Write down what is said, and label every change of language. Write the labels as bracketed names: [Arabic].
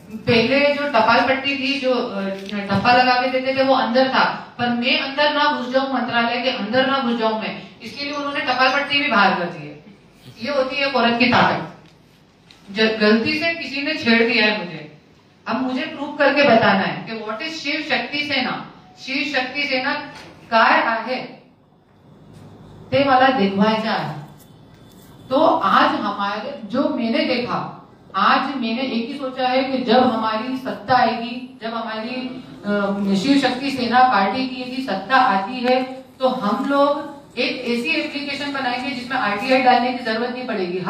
[Hindi] पहले जो टपाल पट्टी थी, जो ठप्पा लगा के देते थे, वो अंदर था, पर मैं अंदर ना घुस जाऊं, मंत्रालय के अंदर ना घुस जाऊं मैं, इसके लिए उन्होंने टपाल पट्टी भी बाहर कर दी है। ये होती है औरत की ताकत। गलती से किसी ने छेड़ दिया है मुझे, अब मुझे प्रूव करके बताना है कि [English] what is [Hindi] शिव शक्ति सेना। [Marathi] शिव शक्ती सेना काय आहे ते मला देखवायचं आहे। [Hindi] तो आज हमारे जो मैंने देखा, आज मैंने एक ही सोचा है कि जब हमारी सत्ता आएगी, जब हमारी शिव शक्ति सेना पार्टी की यदि सत्ता आती है, तो हम लोग एक ऐसी एप्लीकेशन बनाएंगे जिसमें आरटीआई डालने की जरूरत नहीं पड़ेगी।